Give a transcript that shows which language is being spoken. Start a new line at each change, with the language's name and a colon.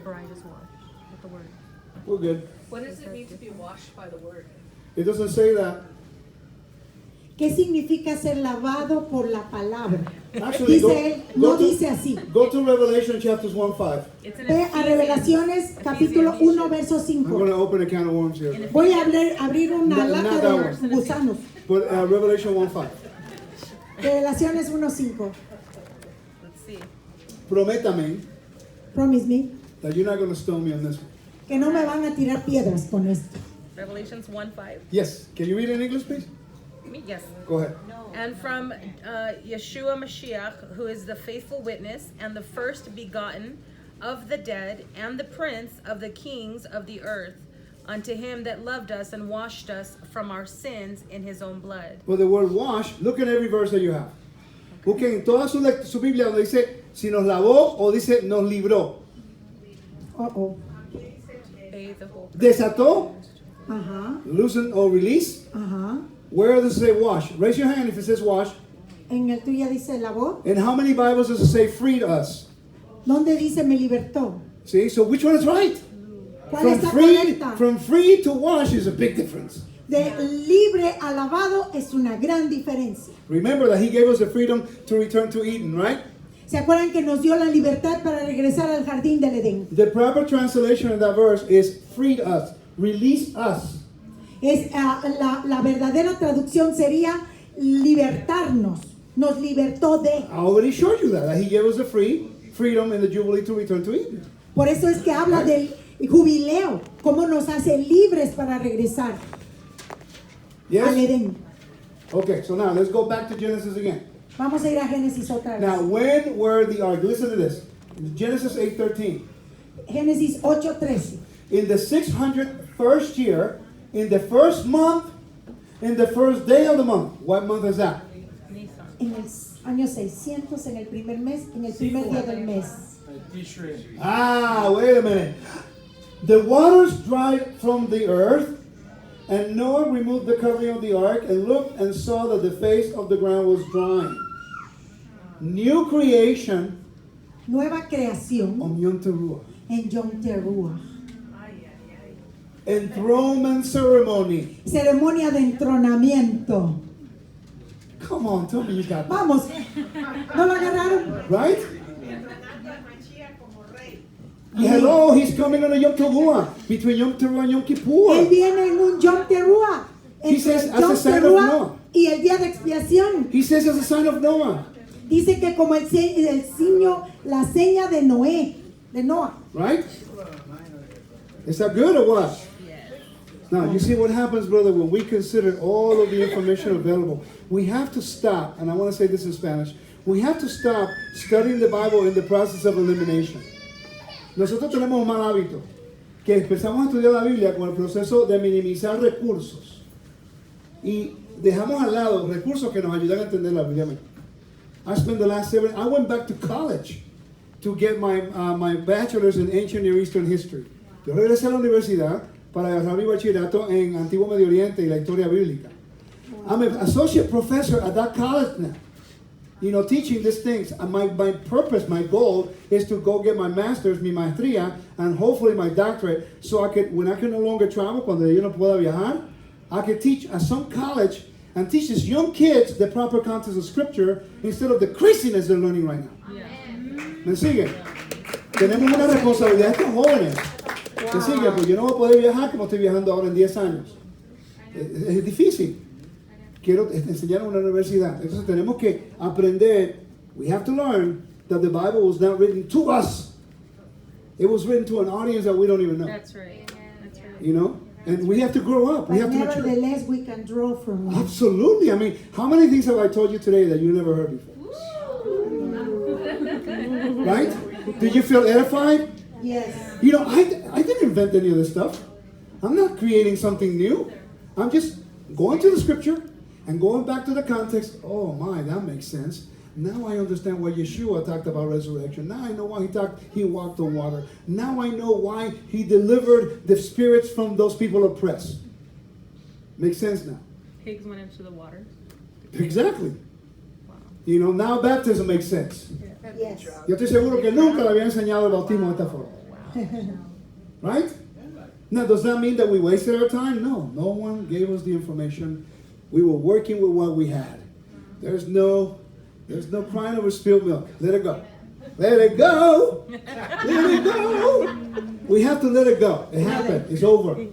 English: Bride is washed with the word. we're good. What does it mean to be washed by the word? It doesn't say that.
Spanish: ¿Qué significa ser lavado por la palabra?
English: Actually,
Spanish: Dice él, no dice así.
English: Go to Revelation chapters 1:5. It's in
Spanish: Ve a Revelaciones capítulo 1 verso
English: I'm going
Spanish: 5.
English: to open a can of worms here.
Spanish: Voy a abrir una
English: Not
Spanish: lata
English: that
Spanish: de gusanos.
English: But Revelation 1:5.
Spanish: Revelaciones 1:5.
English: Let's see.
Spanish: Prométame
English: Promise me that you're not going to stone me on this one.
Spanish: que no me van a tirar piedras con esto.
English: Revelations 1:5. Yes. Can you read it in English, please? Me? Yes. Go ahead. And from Yeshua Mashiach, who is the faithful witness and the first begotten of the dead and the prince of the kings of the earth, unto him that loved us and washed us from our sins in his own blood. Well, the word wash, look at every verse that you have.
Spanish: Busquen en toda su Biblia donde dice si nos lavó o dice nos libró.
English: Oh. Bathe the whole.
Spanish: Desató, Ajá.
English: loosen or release.
Spanish: Ajá.
English: Where does it say wash? Raise your hand if it says wash.
Spanish: En el tuyo dice lavó.
English: And how many Bibles does it say freed us?
Spanish: ¿Dónde dice me libertó?
English: See, so which one is right?
Spanish: ¿Cuál está correcta?
English: From free to wash is a big difference.
Spanish: De libre a lavado es una gran diferencia.
English: Remember that he gave us the freedom to return to Eden, right?
Spanish: ¿Se acuerdan que nos dio la libertad para regresar al jardín del Edén?
English: The proper translation of that verse is freed us, release us.
Spanish: La verdadera traducción sería libertarnos. Nos libertó de.
English: I already showed you that he gave us the freedom in the Jubilee to return to Eden.
Spanish: Por eso es que habla del jubileo, cómo nos hace libres para regresar al
English: Yes?
Spanish: Edén.
English: Okay, so now let's go back to Genesis again.
Spanish: Vamos a ir a Génesis otra vez.
English: Now, when were the ark? Listen to this. Genesis 8:13.
Spanish: Génesis 8:13.
English: In the 601st year, in the first month, in the first day of the month. What month is that?
Spanish: En el año 600, en el primer mes, en el primer día del mes.
English: Tishrei. Ah, wait a minute. The waters dried from the earth, and Noah removed the covering of the ark and looked and saw that the face of the ground was drying. New creation
Spanish: Nueva creación
English: on Yom Teruah.
Spanish: en Yom Teruah.
English: Enthronement ceremony.
Spanish: Ceremonia de entronamiento.
English: Come on, tell me you got that.
Spanish: Vamos, ¿no lo agarraron?
English: Right? Hello, he's coming on a Yom Teruah. Between Yom Teruah and Yom
Spanish: Él
English: Kippur.
Spanish: viene en un Yom Teruah.
English: He says,
Spanish: Entre
English: as a
Spanish: Yom
English: sign of
Spanish: Teruah
English: Noah.
Spanish: y el día de expiación.
English: He says as a sign of Noah.
Spanish: Dice que como el signo, la seña de Noé, de Noah.
English: Right? Is that good or what? Now, you see what happens, brother, when we consider all of the information available. We have to stop, and I want to say this in Spanish, we have to stop studying the Bible in the process of elimination.
Spanish: Nosotros tenemos un mal hábito, que empezamos a estudiar la Biblia con el proceso de minimizar recursos. Y dejamos al lado recursos que nos ayudan a entender la Biblia.
English: I spent the last I went back to college to get my bachelor's in ancient Near Eastern history.
Spanish: Yo regresé a la universidad para agarrar mi bachillerato en Antiguo Medio Oriente y la historia bíblica.
English: I'm an associate professor at that college now. You know, teaching these things. And my purpose, my goal is to go get my master's,
Spanish: mi maestría,
English: and hopefully my doctorate, so I could, when I can no longer travel,
Spanish: cuando yo no pueda viajar,
English: I could teach at some college and teach these young kids the proper context of Scripture instead of the craziness they're learning right now.
Spanish: ¿Me sigue? Tenemos una responsabilidad estos jóvenes. ¿Me sigue? Pues yo no voy a poder viajar como estoy viajando ahora en 10 años. Es difícil. Quiero enseñar en una universidad. Entonces tenemos que aprender.
English: We have to learn that the Bible was not written to us. It was written to an audience that we don't even know. That's right. That's right. You know? And we have to grow up. We But have to mature. nevertheless, we can draw from it. Absolutely. I mean, how many things have I told you today that you never heard before? Right? Did you feel edified? Yes. You know, I didn't invent any of this stuff. I'm not creating something new. I'm just going to the scripture and going back to the context. Oh my, that makes sense. Now I understand why Yeshua talked about resurrection. Now I know why he walked on water. Now I know why he delivered the spirits from those people oppressed. Makes sense now. Pigs went into the water. Exactly. You know, now baptism makes sense. Yes.
Spanish: Yo estoy seguro que nunca le había enseñado el bautismo de esta forma.
English: Right? Now, does that mean that we wasted our time? No. No one gave us the information. We were working with what we had. There's no crying over spilled milk. Let it go. Let it go. Let it go. We have to let it go. It happened. It's over.